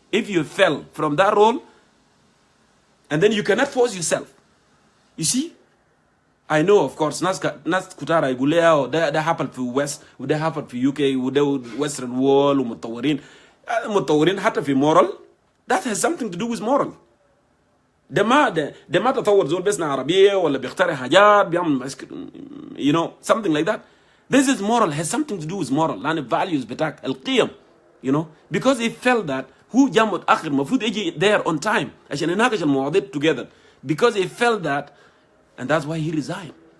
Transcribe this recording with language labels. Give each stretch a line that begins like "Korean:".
English: If you fell from that role, and then you cannot force yourself. You see, I know of course ناس كتار يقولوا ده happen في West وده happen في UK وده Western world ومتطورين حتى في moral. That has something to do with moral.
Arabic: ده ما تطور زول بسنا عربية ولا بيخترع حاجات بيعمل something like that.
English: This is moral, has something to do with moral. لأن values بتاعك القيم because he felt that هو جاء متأخر المفروض يجي there on time عشان يناقش المواضيع together because he felt that and that's why he resigned.